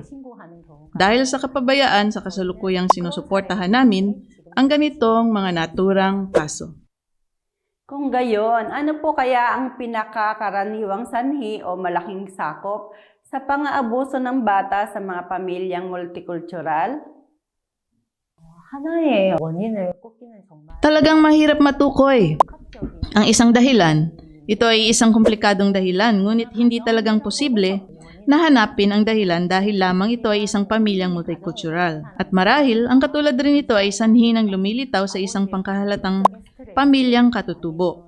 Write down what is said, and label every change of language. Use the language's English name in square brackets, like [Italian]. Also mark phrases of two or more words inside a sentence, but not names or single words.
[Filipino] Dahil sa kapabayaan sa kasalukuyang sinusuportahan namin ang ganitong mga naturang kaso. Kung gayon, ano po kaya ang pinakakaraniwang sanhi o malaking sakop sa pang-aabuso ng bata sa mga pamilyang multicultural? [Korean] 하나의 원인을 꼽기는 정말 [Filipino] Talagang mahirap matukoy ang isang dahilan. Ito ay isang komplikadong dahilan, ngunit hindi talagang posible na hanapin ang dahilan dahil lamang ito ay isang pamilyang multicultural. At marahil, ang katulad rin ito ay sanhi ng lumilitaw sa isang pangkahalatang pamilyang katutubo.